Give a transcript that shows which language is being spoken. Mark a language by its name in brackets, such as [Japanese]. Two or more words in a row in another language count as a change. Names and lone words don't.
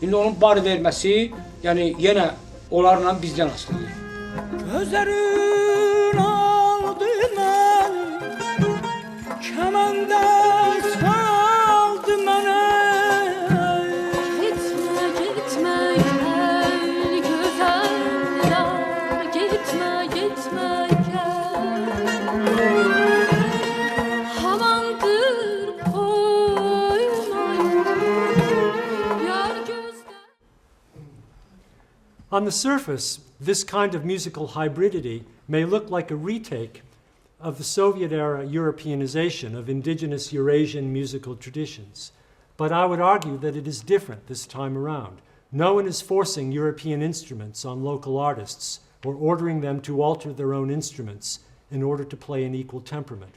[Azerbaijani] İndi onun bar verməsi, yəni yenə onlarla bizdən asılıdır. Gözlərin aldı məni, kəməndə saldı mənə. [Turkish] Gitme, gitme gel güzel yar, gitme, gitme gel. Hamandır koymayın, yar gözler. [English] On the surface, this kind of musical hybridity may look like a retake of the Soviet-era Europeanization of indigenous Eurasian musical traditions. But I would argue that it is different this time around. No one is forcing European instruments on local artists or ordering them to alter their own instruments in order to play an equal temperament.